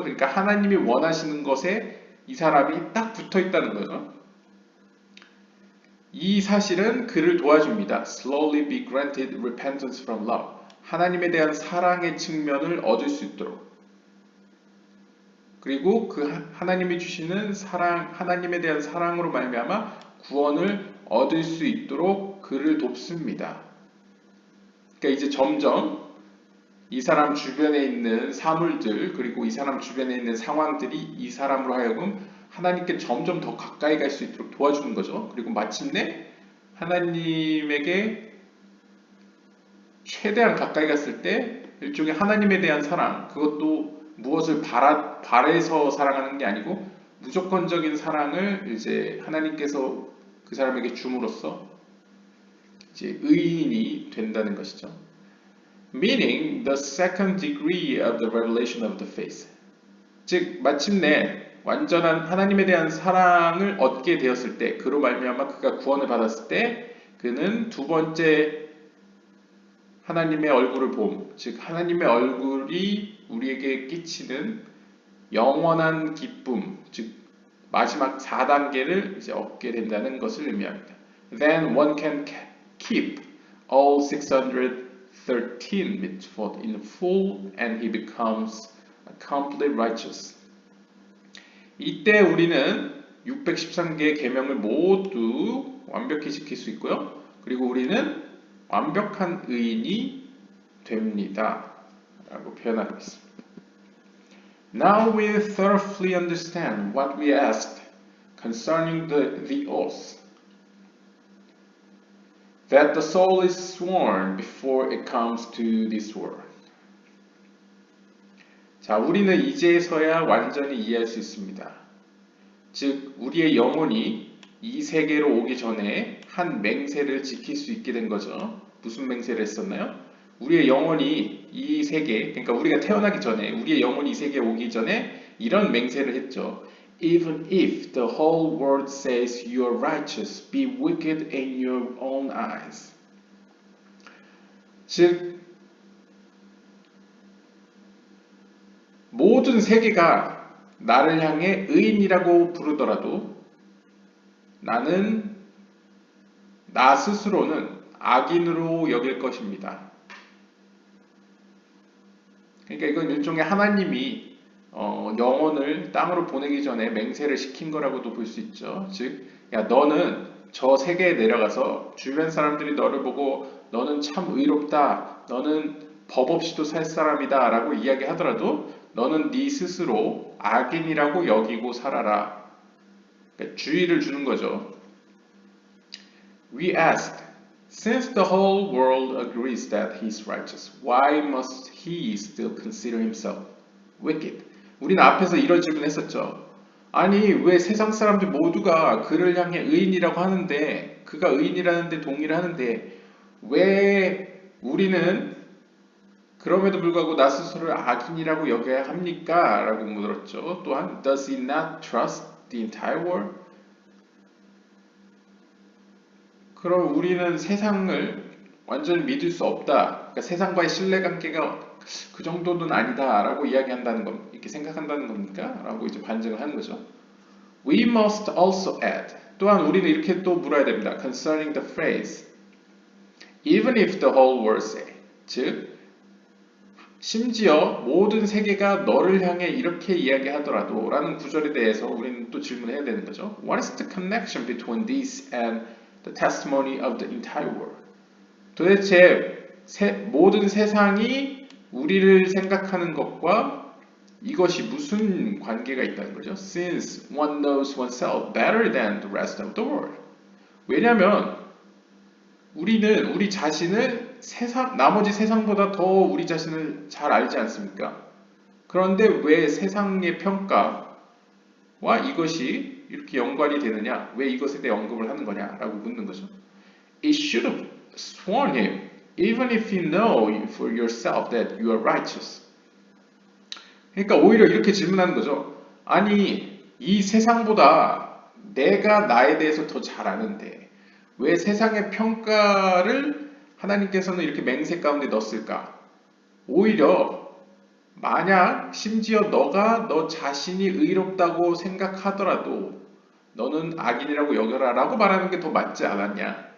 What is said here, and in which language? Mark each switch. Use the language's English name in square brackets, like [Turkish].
[Korean] 그러니까 하나님이 원하시는 것에 이 사람이 딱 붙어 있다는 거죠. 이 사실은 그를 도와줍니다. [English] Slowly be granted repentance from love. [Korean] 하나님에 대한 사랑의 측면을 얻을 수 있도록. 그리고 그 하나님이 주시는 사랑, 하나님에 대한 사랑으로 말미암아 구원을 얻을 수 있도록 그를 돕습니다. 그러니까 이제 점점 이 사람 주변에 있는 사물들, 그리고 이 사람 주변에 있는 상황들이 이 사람으로 하여금 하나님께 점점 더 가까이 갈 수 있도록 도와주는 거죠. 그리고 마침내 하나님에게 최대한 가까이 갔을 때 일종의 하나님에 대한 사랑, 그것도 무엇을 바래서 사랑하는 게 아니고 무조건적인 사랑을 이제 하나님께서 그 사람에게 줌으로써 이제 의인이 된다는 것이죠. [English] Meaning the second degree of the revelation of the faith. [Korean] 즉 마침내 완전한 하나님에 대한 사랑을 얻게 되었을 때, 그로 말미암아 그가 구원을 받았을 때 그는 두 번째 하나님의 얼굴을 봄, 즉 하나님의 얼굴이 우리에게 끼치는 영원한 기쁨, 즉 마지막 4단계를 이제 얻게 된다는 것을 의미합니다. [English] Then one can keep all 613 mitzvot in full and he becomes complete righteous. [Korean] 이때 우리는 613개의 계명을 모두 완벽히 지킬 수 있고요. 그리고 우리는 완벽한 의인이 됩니다. 라고 표현하고 있습니다. [English] Now we thoroughly understand what we asked concerning the oath, that the soul is sworn before it comes to this world. [Korean] 자, 우리는 이제서야 완전히 이해할 수 있습니다. 즉, 우리의 영혼이 이 세계로 오기 전에 한 맹세를 지킬 수 있게 된 거죠. 무슨 맹세를 했었나요? 우리의 영혼이 이 세계, 그러니까 우리가 태어나기 전에, 우리의 영혼이 이 세계에 오기 전에 이런 맹세를 했죠. [English] Even if the whole world says you are righteous, be wicked in your own eyes. [Korean] 즉, 모든 세계가 나를 향해 의인이라고 부르더라도 나는 나 스스로는 악인으로 여길 것입니다. 그러니까 이건 일종의 하나님이 영혼을 땅으로 보내기 전에 맹세를 시킨 거라고도 볼 수 있죠. 즉, 야, 너는 저 세계에 내려가서 주변 사람들이 너를 보고 너는 참 의롭다, 너는 법 없이도 살 사람이다 라고 이야기하더라도 너는 네 스스로 악인이라고 여기고 살아라. 그러니까 주의를 주는 거죠. [English] We asked, since the whole world agrees that he is righteous, why must he still consider himself wicked? [Korean] 우리는 앞에서 이런 질문했었죠. 아니, 왜 세상 사람들 모두가 그를 향해 의인이라고 하는데, 그가 의인이라는데 동의를 하는데, 왜 우리는 그럼에도 불구하고 나 스스로를 악인이라고 여겨야 합니까? 라고 물었죠. 또한, [English] does he not trust the entire world? [Korean] 그럼 우리는 세상을 완전히 믿을 수 없다. 그러니까 세상과의 신뢰관계가 그 정도는 아니다. 라고 이야기한다는 것, 이렇게 생각한다는 겁니까? 라고 이제 반증을 하는 거죠. [English] We must also add. [Korean] 또한 우리는 이렇게 또 물어야 됩니다. [English] Concerning the phrase, even if the whole world say. [Korean] 즉, 심지어 모든 세계가 너를 향해 이렇게 이야기하더라도 라는 구절에 대해서 우리는 또 질문해야 되는 거죠. [English] What is the connection between this and the testimony of the entire world? [Korean] 도대체 모든 세상이 우리를 생각하는 것과 이것이 무슨 관계가 있다는 거죠? [English] Since one knows oneself better than the rest of the world. [Korean] 왜냐하면 우리는 우리 자신을 나머지 세상보다 더 우리 자신을 잘 알지 않습니까? 그런데 왜 세상의 평가와 이것이 이렇게 연관이 되느냐? 왜 이것에 대해 언급을 하는 거냐? 라고 묻는 거죠. [English] It should have sworn him, even if you know for yourself that you are righteous. [Korean] 그러니까 오히려 이렇게 질문하는 거죠. 아니, 이 세상보다 내가 나에 대해서 더 잘 아는데 왜 세상의 평가를 하나님께서는 이렇게 맹세 가운데 넣었을까? 오히려 만약 심지어 너가 너 자신이 의롭다고 생각하더라도 너는 악인이라고 여겨라 라고 말하는 게 더 맞지 않았냐?